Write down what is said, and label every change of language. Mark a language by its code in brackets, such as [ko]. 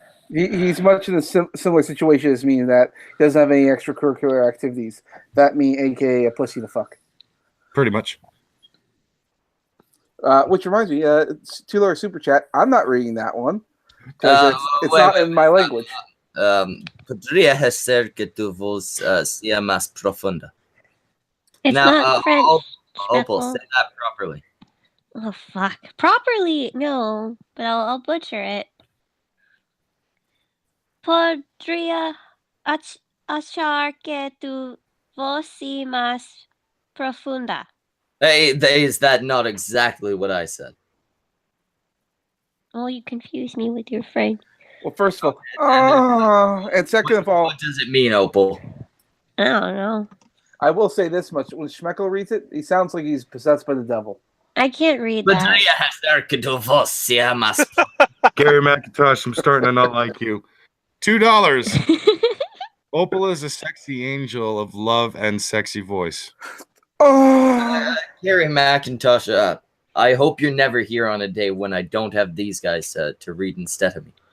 [en] He's much in a similar situation as me in that he doesn't have any extracurricular activities. That me, aka a pussy to fuck. Pretty much. Which reminds me, it's $2 super chat. I'm not reading that one because it's not in my language. [es] Podría ser que tu voz sea más profunda. [en] It's Now, not French. Opal, say that properly. Oh fuck. Properly, no, but I'll butcher it. [es] Podría achar que tu voz sea más profunda. [en] Hey, is that not exactly what I said? Oh, you confuse me with your friend. Well, first of all, and second of all, What does it mean, Opal? I don't know. I will say this much: when Schmeckel reads it, he sounds like he's possessed by the devil. I can't read that. [es] Podría achar que tu voz sea más. [en] Gary McIntosh, I'm starting to not like you. $2. Opal is a sexy angel of love and sexy voice. Oh, Gary McIntosh, I hope you're never here on a day when I don't have these guys to read instead of me.